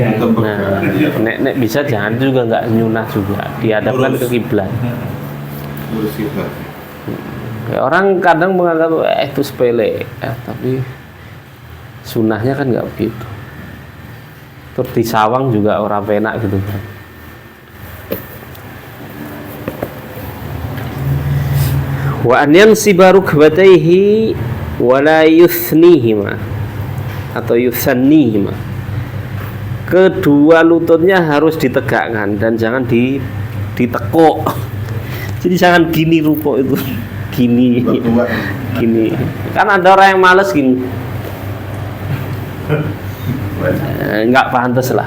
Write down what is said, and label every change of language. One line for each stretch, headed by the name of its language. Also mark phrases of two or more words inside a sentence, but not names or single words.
Indonesian: Nah, nek bisa jangan juga nggak nyunah juga, dihadapkan ke kiblat. Ya, orang kadang menganggap itu sepele, tapi sunahnya kan nggak begitu. Terus di sawang juga orang penak gitu kan.
Arabic: وأن ينصب ركبتيه ولا يثنيهما أو يثنيهما.
Indonesian: Kedua lututnya harus ditegakkan dan jangan ditekuk. Jadi jangan gini rukuk itu. Gini. Kan ada orang yang malas gini. Enggak pantas lah.